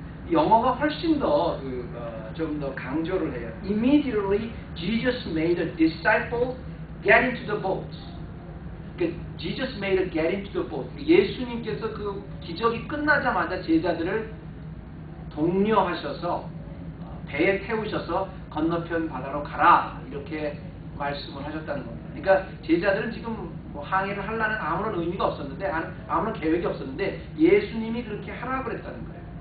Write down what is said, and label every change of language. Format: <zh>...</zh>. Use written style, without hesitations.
<ko>영어가 훨씬 더 좀 더 강조를 해요.</ko> <en>Immediately Jesus made a disciple get into the boat. Jesus made a get into the boat.</en> <ko>예수님께서 그 기적이 끝나자마자 제자들을 독려하셔서 배에 태우셔서 건너편 바다로 가라 이렇게 말씀을 하셨다는 겁니다. 그러니까 제자들은 지금 뭐 항해를 하려는 아무런 의미가 없었는데 아무런 계획이 없었는데 예수님이 그렇게 하라고 그랬다는 거예요.</ko>